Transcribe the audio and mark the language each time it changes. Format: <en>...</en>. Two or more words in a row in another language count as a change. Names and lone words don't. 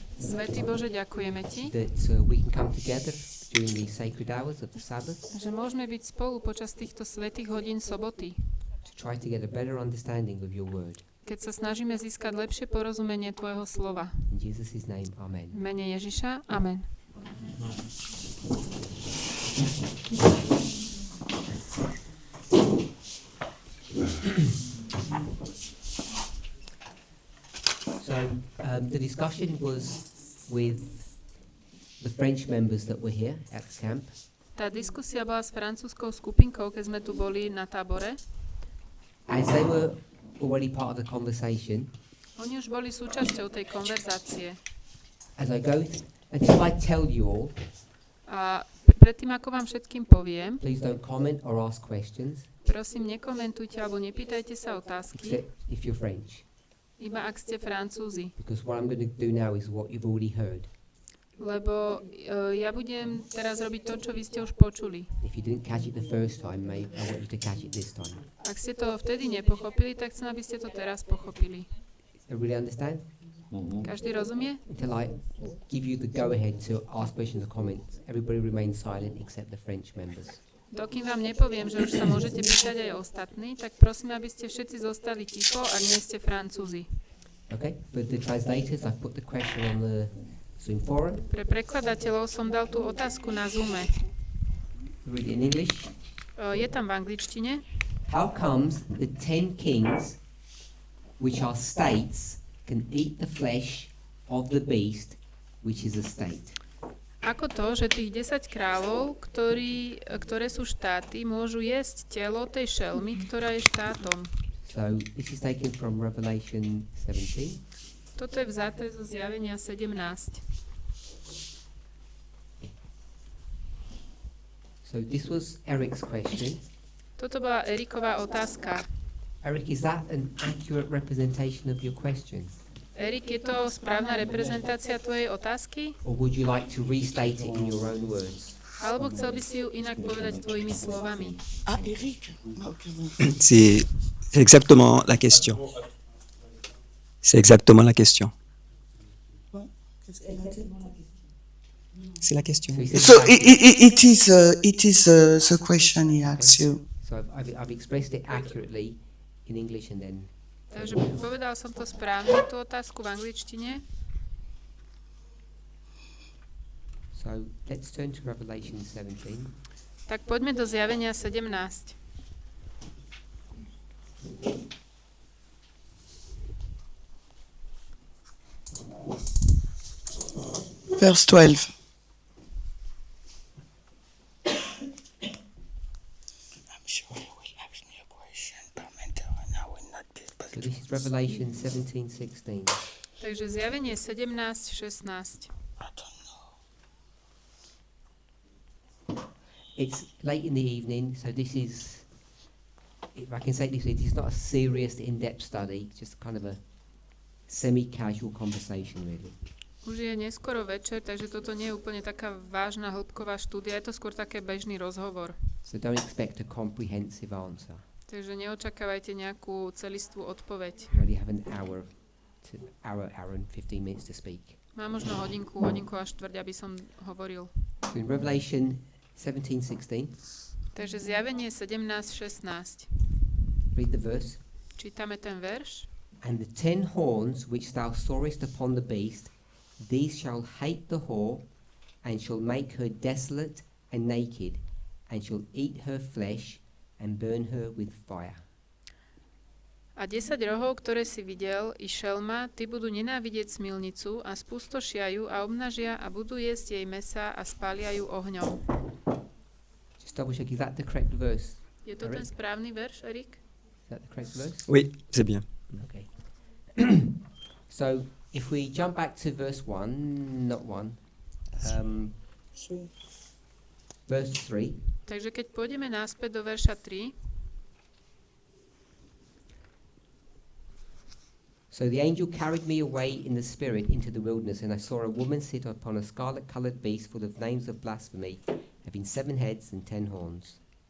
<sk>Svätý Bože, ďakujeme Ti,</sk> <en>that we can come together during these sacred hours of the Sabbath</en> <sk>že môžeme byť spolu počas týchto svätých hodín soboty,</sk> <en>to try to get a better understanding of your word.</en> <sk>keď sa snažíme získať lepšie porozumenie Tvojho slova.</sk> <en>In Jesus' name, amen.</en> <sk>V mene Ježiša, amen.</sk> <en>So the discussion was with the French members that were here at the camp.</en> <sk>Tá diskusia bola s francúzskou skupinkou, keď sme tu boli na tábore.</sk> <en>As they were already part of the conversation,</en> <sk>Oni už boli súčasťou tej konverzácie.</sk> <en>as I go until I tell you all,</en> <sk>A predtým, ako vám všetkým poviem,</sk> <en>please don't comment or ask questions,</en> <sk>prosím, nekomentujte alebo nepýtajte sa otázky,</sk> <en>except if you're French.</en> <sk>iba ak ste Francúzi.</sk> <en>Because what I'm going to do now is what you've already heard.</en> <sk>Lebo ja budem teraz robiť to, čo vy ste už počuli.</sk> <en>If you didn't catch it the first time, maybe I want you to catch it this time.</en> <sk>Ak ste to vtedy nepochopili, tak chcem, aby ste to teraz pochopili.</sk> <en>Everybody understand?</en> <sk>Každý rozumie?</sk> <en>Until I give you the go-ahead to ask questions or comments, everybody remains silent except the French members.</en> <sk>Dokým vám nepoviem, že už sa môžete pýtať aj ostatní, tak prosím, aby ste všetci zostali ticho, ak nie ste Francúzi.</sk> <en>Okay? For the translators, I've put the question on the Zoom forum.</en> <sk>Pre prekladateľov som dal tú otázku na Zoome.</sk> <en>Read it in English.</en> <sk>Je tam v angličtine.</sk> <en>How comes the 10 kings, which are states, can eat the flesh of the beast, which is a state?</en> <sk>Ako to, že tých 10 kráľov, ktoré sú štáty, môžu jesť telo tej šelmy, ktorá je štátom?</sk> <en>So this is taken from Revelation 17.</en> <sk>Toto je vzaté zo Zjavenia 17.</sk> <en>So this was Eric's question.</en> <sk>Toto bola Eriková otázka.</sk> <en>Eric, is that an accurate representation of your question?</en> <sk>Erik, je to správna reprezentácia tvojej otázky?</sk> <en>Or would you like to restate it in your own words?</en> <sk>Alebo chcel by si ju inak povedať tvojimi slovami?</sk> <en>Ah, Eric.</en> <fr>C'est exactement la question. C'est exactement la question. Qu'est-ce qu'elle a dit? C'est la question.</fr> <en>So he says So back- it is the question he asks you. So I've expressed it accurately in English and then</en> <sk>Takže povedal som to správne, tú otázku v angličtine.</sk> <en>so let's turn to Revelation 17.</en> <sk>Tak poďme do Zjavenia 17.</sk> <en>Verse 12. I'm sure he will ask me a question, Parminder, and I will not be able So to. this is Revelation 17:16.</en> <sk>Takže Zjavenie 17:16.</sk> <en>I don't know. It's late in the evening, so this is, if I can say this, it is not a serious, in-depth study. It's just kind of a semi-casual conversation, really.</en> <sk>Už je neskoro večer, takže toto nie je úplne taká vážna hĺbková štúdia, je to skôr také bežný rozhovor.</sk> <en>So don't expect a comprehensive answer.</en> <sk>Takže neočakávajte nejakú celistvú odpoveď.</sk> <en>You only have an hour and 15 minutes to speak.</en> <sk>Mám možno hodinku a štvrť, aby som hovoril.</sk> <en>So in Revelation 17:16,</en> <sk>Takže Zjavenie 17:16.</sk> <en>read the verse.</en> <sk>Čítame ten verš.</sk> <en>And the 10 horns which thou sawest upon the beast, these shall hate the whore, and shall make her desolate and naked, and shall eat her flesh, and burn her with fire.</en> <sk>A 10 rohov, ktoré si videl, i šelma, ty budú nenávidieť smilnicu a spustošia ju a obnažia a budú jesť jej mesa a spália ju ohňom.</sk> <en>Just double check, is that the correct verse?</en> <sk>Je to ten správny verš, Erik?</sk> <en>Is that the correct verse?</en> <fr>Oui, c'est bien.</fr> <en>Okay. So if we jump back to verse 1, not 1, verse 3. Takže keď pôjdeme naspäť do verša 3, So the angel carried me away in the spirit into the wilderness, and I saw a woman sit upon a scarlet-coloured beast full of names of blasphemy, having 7 heads and 10 horns.</en>